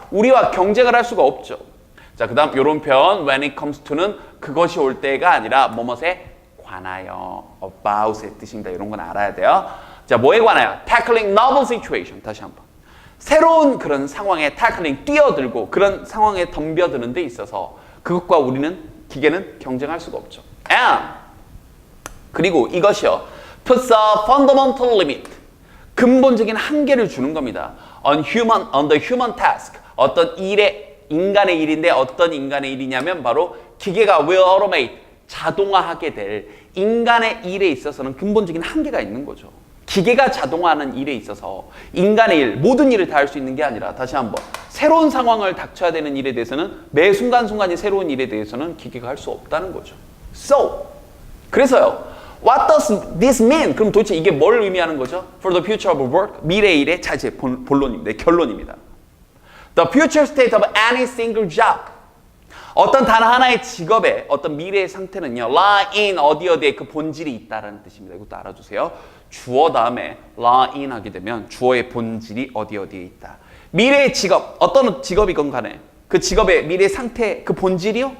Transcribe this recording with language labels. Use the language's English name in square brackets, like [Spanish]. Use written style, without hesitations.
[Korean] 우리와 경쟁을 할 수가 없죠. 자, 그 다음 요런 표현 [English] when it comes to [Korean] 는 그것이 올 때가 아니라 뭐뭐에 관하여, about의 뜻입니다. 이런 건 알아야 돼요. 자, 뭐에 관하여? [English] Tackling novel situation. [Korean] 다시 한번. 새로운 그런 상황에 tackling, 뛰어들고 그런 상황에 덤벼드는 데 있어서 그것과 기계는 경쟁할 수가 없죠. And, 그리고 이것이요. [English] puts a fundamental limit. [Korean] 근본적인 한계를 주는 겁니다. [English] on the human task. [Korean] 어떤 인간의 일인데 어떤 인간의 일이냐면 바로 기계가 [English] will automate. [Korean] 자동화하게 될 인간의 일에 있어서는 근본적인 한계가 있는 거죠. 기계가 자동화하는 일에 있어서 인간의 일, 모든 일을 다 할 수 있는 게 아니라 다시 한번 새로운 상황을 닥쳐야 되는 일에 대해서는 매 순간순간이 새로운 일에 대해서는 기계가 할 수 없다는 거죠. [English] So, [Korean] 그래서요. [English] What does this mean? [Korean] 그럼 도대체 이게 뭘 의미하는 거죠? [English] For the future of work, [Korean] 미래의 일의 자, 제 본론입니다. 결론입니다. [English] The future state of any single job. [Korean] 어떤 단 하나의 직업의 어떤 미래의 상태는요. [English] lie in [Korean] 어디에 그 본질이 있다라는 뜻입니다. 이것도 알아두세요. 주어 다음에 lie in 하게 되면 주어의 본질이 어디에 있다. 미래의 직업, 어떤 직업이건 간에 그 직업의 미래 상태, 그 본질이요?